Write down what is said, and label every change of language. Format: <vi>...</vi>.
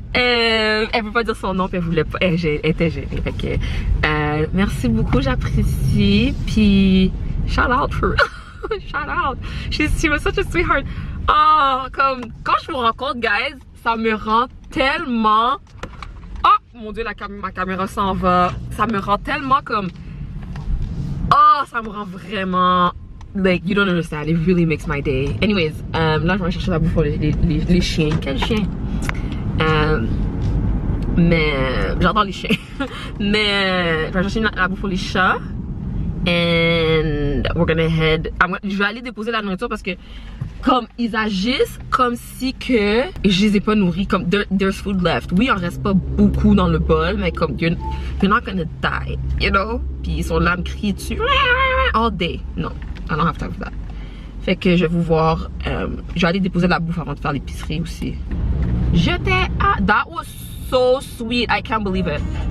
<fr>Elle veut pas dire son nom, puis elle voulait pas. Elle était gênée. Fait que, merci beaucoup, j'apprécie.</fr> <en>Puis, shout out for shout out. She was such a sweetheart.</en> <fr>Oh, comme, quand je vous rencontre, guys, ça me rend tellement. Oh, mon dieu, ma caméra s'en va. Ça me rend tellement comme. Oh, ça me rend vraiment.</fr> <en>Like, you don't understand. It really makes my day.</en> <fr>Anyways, là, je vais aller chercher la bouffe pour les chiens. Quel chien? Mais. J'adore les chiens. Mais. Je vais chercher la bouffe pour les chats.</fr> <en>And we're gonna head.</en> <fr>Je vais aller déposer la nourriture parce que. Comme ils agissent comme si que je les ai pas nourris, comme</fr> <en>there's food left.</en> <fr>Oui, il en reste pas beaucoup dans le bol, mais comme</fr> <en>you're not gonna die, you know?</en> <fr>Puis ils sont là à me crier dessus</fr> <en>all day.</en> <fr>Non,</fr> <en>I don't have time for that.</en> <fr>Fait que je vais vous voir. Je vais aller déposer la bouffe avant de faire l'épicerie aussi.</fr> <en>That was so sweet, I can't believe it.</en>